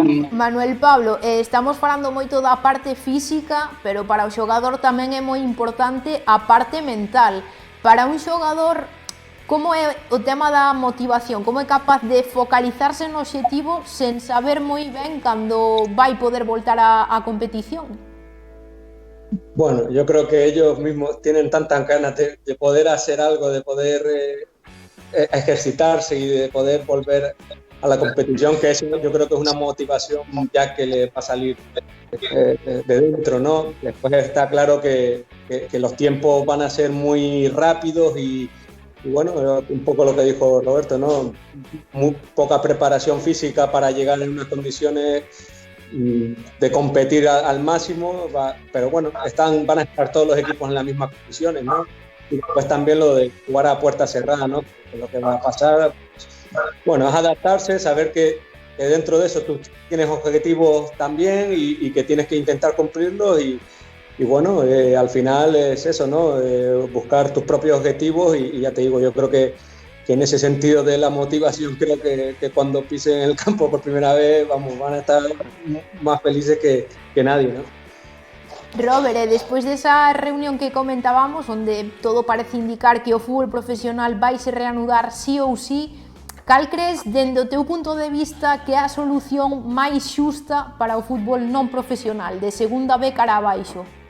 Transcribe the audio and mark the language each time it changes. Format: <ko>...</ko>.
<gl>Manuel Pablo, estamos falando moito da parte física, pero para o xogador tamén é moi importante a parte mental. Para un xogador, como é o tema da motivación? Como é capaz de focalizarse no obxectivo sen saber moi ben cando vai poder voltar á competición?</gl> <es>Bueno, yo creo que ellos mismos tienen tantas ganas de poder hacer algo, de poder ejercitarse y de poder volver a la competición, que eso yo creo que es una motivación ya que le va a salir de dentro, ¿no? Después está claro que los tiempos van a ser muy rápidos y bueno, un poco lo que dijo Roberto, ¿no? Muy poca preparación física para llegar en unas condiciones de competir al máximo, pero bueno, van a estar todos los equipos en las mismas condiciones, ¿no? Y después también lo de jugar a puerta cerrada, ¿no? Lo que va a pasar, bueno, es adaptarse, saber que dentro de eso tú tienes objetivos también y que tienes que intentar cumplirlos y bueno, al final es eso, ¿no? Buscar tus propios objetivos y ya te digo, yo creo que en ese sentido de la motivación, creo que cuando pisen el campo por primera vez, van a estar más felices que nadie, ¿no?</es> <gl>Robert, despois desa reunión que comentábamos, onde todo parece indicar que o fútbol profesional vai se reanudar sí ou sí, Cal crees, dende o teu punto de vista, que é a solución máis xusta para o fútbol non profesional, de segunda B cara abaixo?</gl>